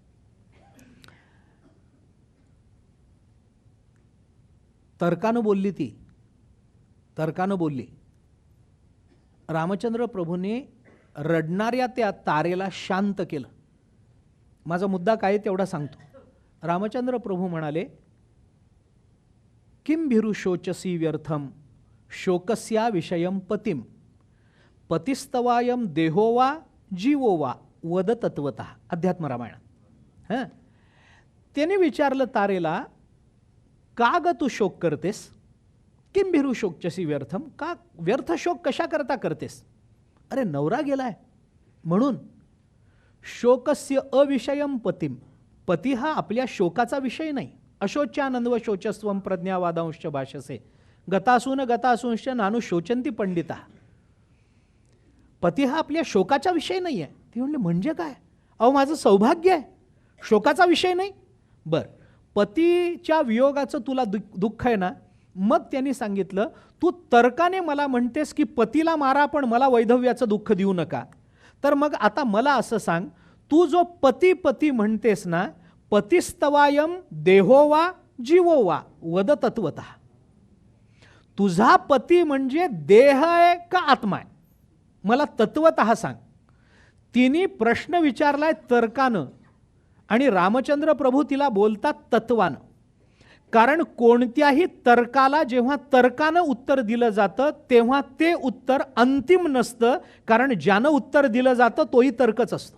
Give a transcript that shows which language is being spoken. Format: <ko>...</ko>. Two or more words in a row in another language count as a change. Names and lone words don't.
<mr>तर्कानं बोलली ती, तर्कानं बोलली. रामचंद्र प्रभूंनी रडणाऱ्या त्या तारेला शांत केलं. माझा मुद्दा काय तेवढा सांगतो. रामचंद्र प्रभू म्हणाले</mr> <sa>किम भिरू शोचसी व्यर्थम शोकस्या विषयम पतिम पतिस्तवायम देहो वा जीवो वा वद तत्वतः.</sa> <mr>अध्यात्म रामायण. त्याने विचारलं तारेला, का ग तू शोक करतेस?</mr> <sa>किम भिरू शोकचसी व्यर्थम,</sa> <mr>का व्यर्थ शोक कशा करता करतेस? अरे नवरा गेलाय म्हणून.</mr> <sa>शोकस्य अविषयम पतिम,</sa> <mr>पती हा आपल्या शोकाचा विषय नाही.</mr> <sa>अशोच्यानंदव शोचस्वम प्रज्ञावादांश भाषसे गतासून गतासूंश नानु शोचंती पंडिता.</sa> <mr>पती हा आपल्या शोकाचा विषय नाही आहे. ती म्हणले म्हणजे काय? अहो माझं सौभाग्य आहे, शोकाचा विषय नाही. बर, पतीच्या वियोगाचं तुला दुःख आहे ना. मग त्यांनी सांगितलं तू तर्काने मला म्हणतेस की पतीला मारा पण मला वैधव्याचं दुःख देऊ नका. तर मग आता मला असं सांग, तू जो पती पती म्हणतेस ना,</mr> <sa>पतिस्तवायम देहो वा जीवो वा वद तत्वतः.</sa> <mr>तुझा पती म्हणजे देह आहे का आत्मा आहे? मला तत्वतः सांग. तिने प्रश्न विचारलाय तर्कानं आणि रामचंद्र प्रभू तिला बोलतात तत्वानं. कारण कोणत्याही तर्काला जेव्हा तर्कानं उत्तर दिलं जातं तेव्हा ते उत्तर अंतिम नसतं, कारण ज्यानं उत्तर दिलं जातं तोही तर्कच असतो.</mr>